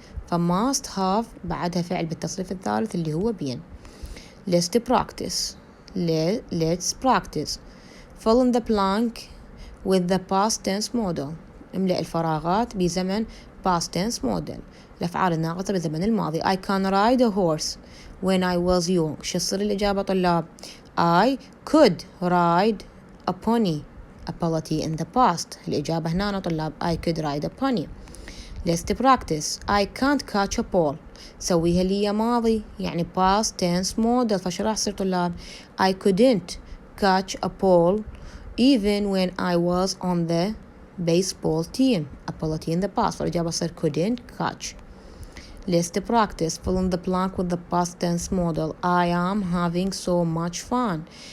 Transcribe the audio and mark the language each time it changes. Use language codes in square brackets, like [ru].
[ar] فmust have بعدها فعل بالتصريف الثالث اللي هو been. [en] let's practice. let's practice. Fill in the blank with the past tense model. [ar] املأ الفراغات بزمن past tense model. الأفعال الناقصة بزمن الماضي. [en] I can ride a horse when I was young. [ar] شو تصير الإجابة طلاب؟ [en] I could ride a pony. ability in the past. [ar] الإجابة هنا طلاب [en] I could ride a pony. Let's practice. I can't catch a ball. [ar] سويها لي ماضي يعني past tense model. فش راح يصير طلاب؟ [en] I couldn't catch a ball even when I was on the baseball team. ability in the past. [ar] فالإجابة تصير [en] couldn't catch. Let's practice. Fill in the blank with the past tense model. I am having so much fun.